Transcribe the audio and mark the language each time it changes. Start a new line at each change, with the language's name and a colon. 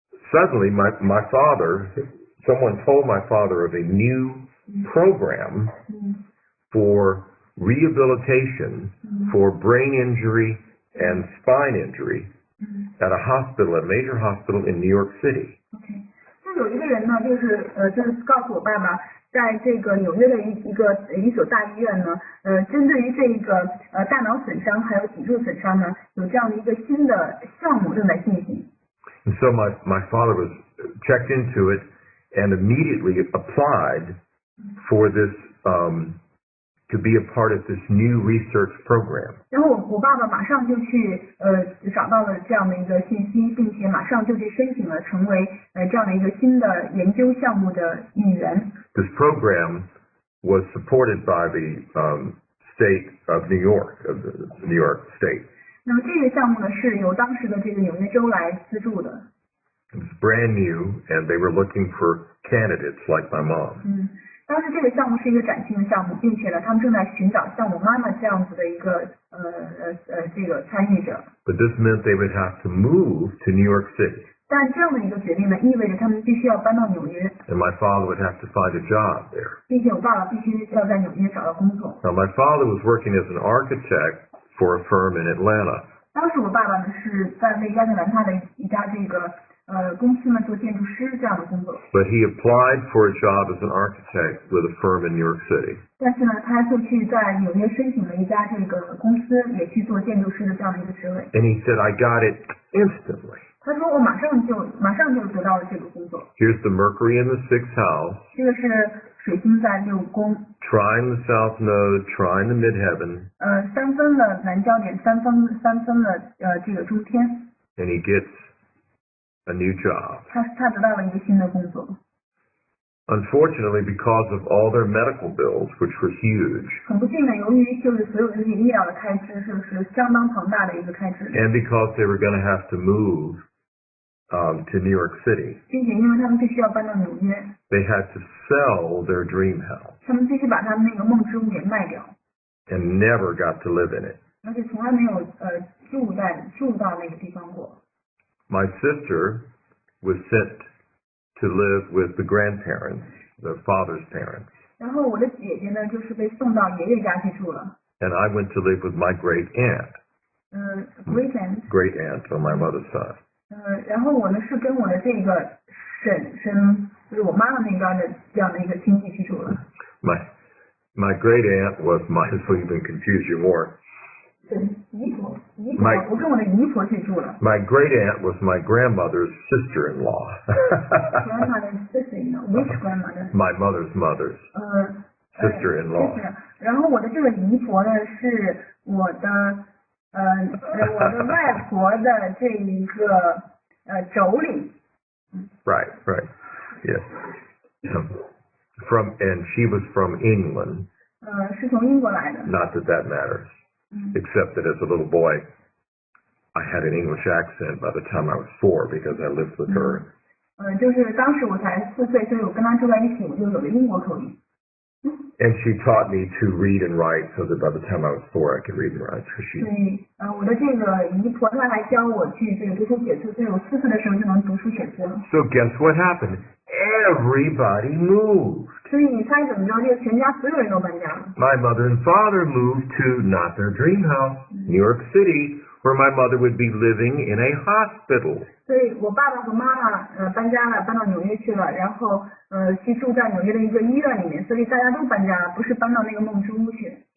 English: Suddenly my father, someone told my father of a new program for rehabilitation for brain injury and spine injury at a major hospital in New York City.
Chinese: 就有一个人呢，就是告诉我爸爸，在这个纽约的一所大医院呢，针对于这个大脑损伤还有脊柱损伤呢，有这样的一个新的项目正在进行。
English: And so my father was checked into it and immediately applied for this to be a part of this new research program.
Chinese: 然后我爸爸马上就去找到了这样的一个信息，并且马上就去申请了成为这样的一个新的研究项目的一员。
English: This program was supported by the state of New York, of the New York State.
Chinese: 那么这个项目呢，是由当时的这个纽约州来资助的。
English: It was brand new, and they were looking for candidates like my mom.
Chinese: 当时这个项目是一个崭新的项目，并且呢，他们正在寻找像我妈妈这样子的一个这个参与者。
English: But this meant they would have to move to New York City.
Chinese: 但这样的一个决定呢，意味着他们必须要搬到纽约。
English: And my father would have to find a job there.
Chinese: 并且我爸爸必须要在纽约找到工作。
English: Now my father was working as an architect for a firm in Atlanta.
Chinese: 当时我爸爸呢是在亚特兰大的一家这个公司呢做建筑师这样的工作。
English: But he applied for a job as an architect with a firm in New York City.
Chinese: 但是呢，他就去在纽约申请了一家这个公司，也去做建筑师的这样的一个职位。
English: And he said, I got it instantly.
Chinese: 他说我马上就得到了这个工作。
English: Here's the Mercury in the 6th house.
Chinese: 这个是水星在6宫。
English: Trine the south node, trine the midheaven.
Chinese: 3分了南焦点，3分了这个中天。
English: And he gets a new job.
Chinese: 他得到了一个新的工作。
English: Unfortunately, because of all their medical bills, which were huge,
Chinese: 很不幸的，由于就是所有的这些医疗的开支是相当庞大的一个开支。
English: and because they were going to have to move to New York City,
Chinese: 并且因为他们必须要搬到纽约，
English: they had to sell their dream house
Chinese: 他们必须把他们那个梦之屋给卖掉，
English: and never got to live in it.
Chinese: 而且从来没有住到那个地方过。
English: My sister was sent to live with the grandparents, the father's parents,
Chinese: 然后我的姐姐呢，就是被送到爷爷家去住了。
English: and I went to live with my great aunt, great aunt， great aunt on my mother's side.
Chinese: 然后我呢是跟我的这个婶，就是我妈妈那边的这样的一个亲戚去住了。
English: My great aunt was might as well even confuse you more.
Chinese: 姨婆，我跟我的姨婆去住了。
English: My great aunt was my grandmother's sister-in-law. Grandmother's sister-in-law, which grandmother? My mother's mother's sister-in-law.
Chinese: 然后我的这个姨婆呢是我的外婆的这一个妯娌。
English: Right, yes. And she was from England.
Chinese: 是从英国来的。
English: Not that matters. Except that as a little boy, I had an English accent by the time I was 4 because I lived with her.
Chinese: 就是当时我才4岁，所以我跟她住在一起，我就有了英国口音。
English: And she taught me to read and write so that by the time I was 4, I could read and write. So she.
Chinese: 所以我的这个姨婆她还教我去这个读书写字，所以我4岁的时候就能读书写字了。
English: So guess what happened? Everybody moved.
Chinese: 所以你猜怎么着？这个全家所有人都搬家了。
English: My mother and father moved to not their dream house, New York City, where my mother would be living in a hospital.
Chinese: 所以我爸爸和妈妈搬家了，搬到纽约去了，然后去住在纽约的一个医院里面，所以大家都搬家了，不是搬到那个梦之屋去。